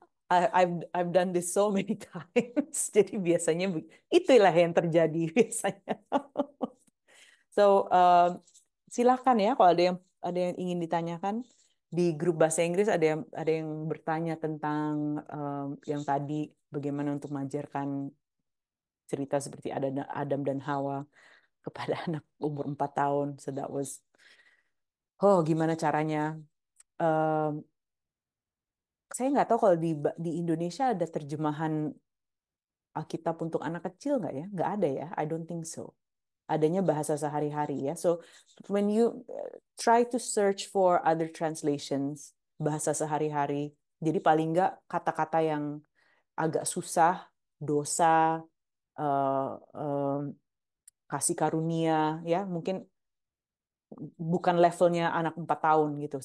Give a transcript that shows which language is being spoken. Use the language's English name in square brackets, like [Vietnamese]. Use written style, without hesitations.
[English] I've done this so many times. [Indonesian] Jadi biasanya itulah yang terjadi biasanya. So silakan ya kalau ada yang ingin ditanyakan di grup bahasa Inggris ada yang bertanya tentang yang tadi bagaimana untuk mengajarkan cerita seperti Adam dan Hawa kepada anak umur 4 tahun. [English] So that was [Indonesian] gimana caranya? Um, saya nggak tahu kalau di Indonesia ada terjemahan Alkitab untuk anak kecil nggak ya? Nggak ada ya? [English] I don't think so. [Indonesian] Adanya bahasa sehari-hari ya. [English] So when you try to search for other translations [Indonesian] bahasa sehari-hari, jadi paling nggak kata-kata yang agak susah, dosa, uh, um, kasih karunia, ya mungkin bukan levelnya anak 4 tahun gitu.